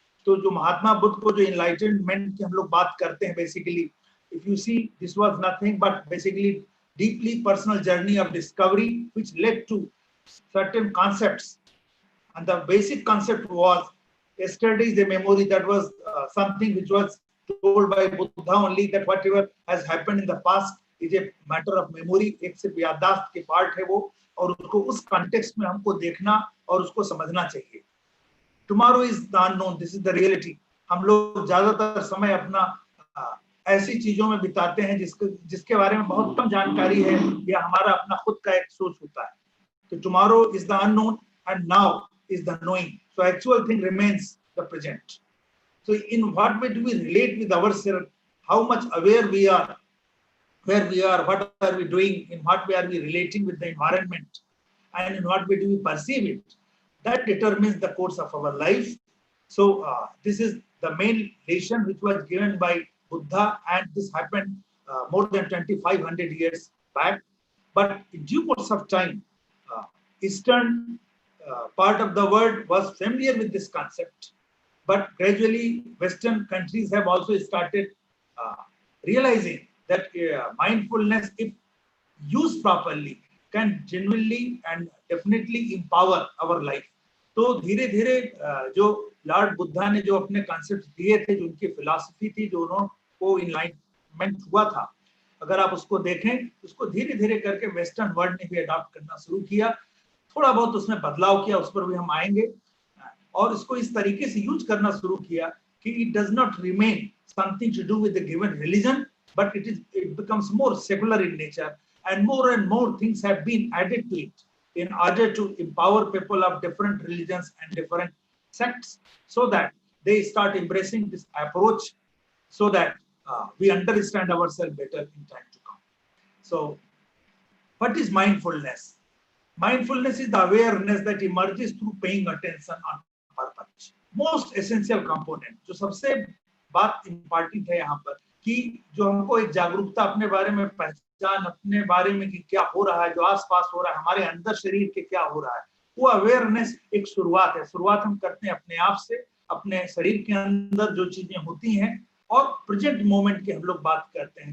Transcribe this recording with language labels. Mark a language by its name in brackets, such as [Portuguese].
[Hindi] तो जो महात्मा बुद्ध को जो एनलाइटनमेंट की हम लोग बात करते हैं, [English] Basically if you see this was nothing but basically deeply personal journey of discovery which led to certain concepts, and the basic concept was yesterday is a memory. That was something which was told by Buddha only, that whatever has happened in the past is a matter of memory. [Hindi] एक से याददाश्त के part है वो, और उसको उस context में हमको देखना और उसको समझना चाहिए. [English] Tomorrow is the unknown, this is the reality. [Hindi] हम लोग ज्यादातर समय अपना ऐसी चीजों में बिताते हैं जिसके बारे में बहुत कम जानकारी है या हमारा अपना खुद का एक सोच होता है. तो [English] tomorrow is the unknown and now is the knowing. So actual thing remains the present. So in what way do we relate with ourselves? How much aware we are, where we are, what are we doing, in what way are we relating with the environment, and in what way do we perceive it? That determines the course of our life. So this is the main lesson which was given by Buddha, and this happened more than 2500 years back. But in due course of time, Eastern part of the world was familiar with this concept, but gradually Western countries have also started realizing that mindfulness, if used properly, can genuinely and definitely empower our life. [Hindi] तो धीरे धीरे जो Lord Buddha ने जो अपने concept दिए थे, जो उनकी फिलॉसफी थी, जो उनको इनलाइटमेंट हुआ था, अगर आप उसको देखें, उसको धीरे धीरे करके वेस्टर्न वर्ल्ड ने भी अडॉप्ट करना शुरू किया. थोड़ा बहुत उसमें बदलाव किया, उस पर भी हम आएंगे, और इसको इस तरीके से यूज करना शुरू किया कि [English] It does not remain something to do with the given religion, but it becomes more secular in nature, and more things have been added to it in order to empower people of different religions and different sects, so that they start embracing this approach, so that we understand ourselves better in time to come. So what is mindfulness? Mindfulness is the awareness that emerges through paying attention on purpose. Most essential component, [Hindi] जो सबसे बात important है यहाँ पर, कि जो हमको एक जागरूकता अपने बारे में, पहचान अपने बारे में कि क्या हो रहा है, जो आसपास हो रहा है, हमारे अंदर शरीर के क्या हो रहा है, वो अवेयरनेस एक शुरुआत है. शुरुआत हम करते हैं अपने आप से, अपने शरीर के अंदर जो चीजें होती हैं, और प्रेजेंट मोमेंट की हम लोग बात करते हैं.